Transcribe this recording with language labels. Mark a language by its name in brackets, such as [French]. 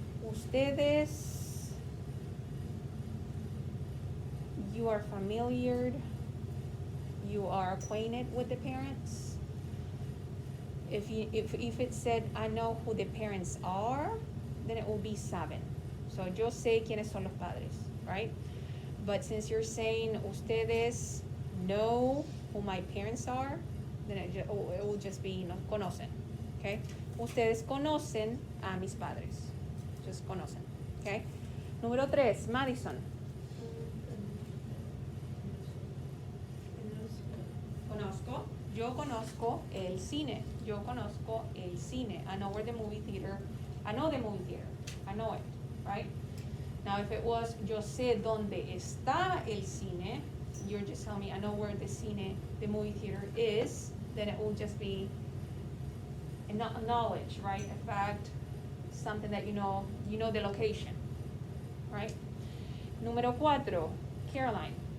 [Spanish] Ustedes. [English] You are familiar. You are acquainted with the parents. If it said I know who the parents are, then it will be saben. [Spanish] So yo sé quiénes son los padres, right? [English] But since you're saying ustedes know who my parents are, then it will just be no conocen, okay? [Spanish] Ustedes conocen a mis padres, just conocen, okay? Número tres, Madison. Conozco. Yo conozco el cine. Yo conozco el cine. [English] I know where the movie theater. I know the movie theater. I know it, right? Now, if it was yo sé dónde está el cine, you're just telling me I know where the cine, the movie theater is, then it will just be a knowledge, right? A fact, something that you know the location, right? [Spanish] Número cuatro, Caroline.